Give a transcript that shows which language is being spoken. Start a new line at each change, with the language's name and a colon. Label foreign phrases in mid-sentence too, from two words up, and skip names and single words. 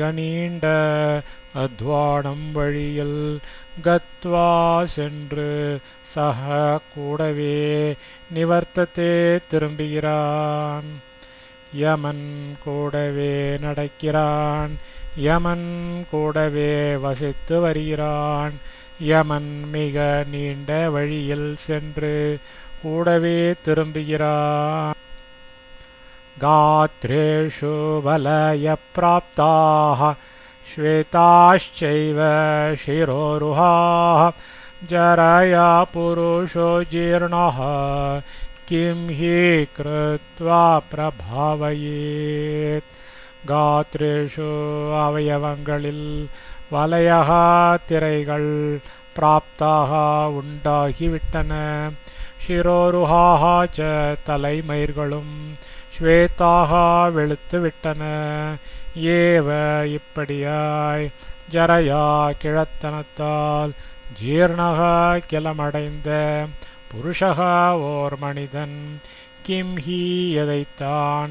Tamil: நீண்ட அத்வானம் வழியில் கத்வா சென்று சஹ கூடவே நிவர்த்தத்தே திரும்புகிறான் யமன் கூடவே நடக்கிறான் யமன் கூடவே வசித்து வருகிறான் யமன் மிக நீண்ட வழியில் சென்று கூடவே திரும்புகிறான்
Sanskrit: गात्रेषु वलयप्राप्ताः श्वेताश्चैव शिरोरुहाः जरया पुरुषो जीर्णः किं हि कृत्वा प्रभावयेत् गात्रेषु
Tamil: அவயவங்களில் வலயः திரைகள் பிராப்தாக உண்டாகிவிட்டன
Sanskrit: शिरोरुहाः च
Tamil: தலைமயிர்களும் ஸ்வேதாக வெளுத்துவிட்டன ஏவ இப்படியாய் ஜரயா கிழத்தனத்தால் ஜீர்ணகா கிளமடைந்த புருஷகா ஓர் மனிதன்
Sanskrit: किं हि
Tamil: எதைத்தான்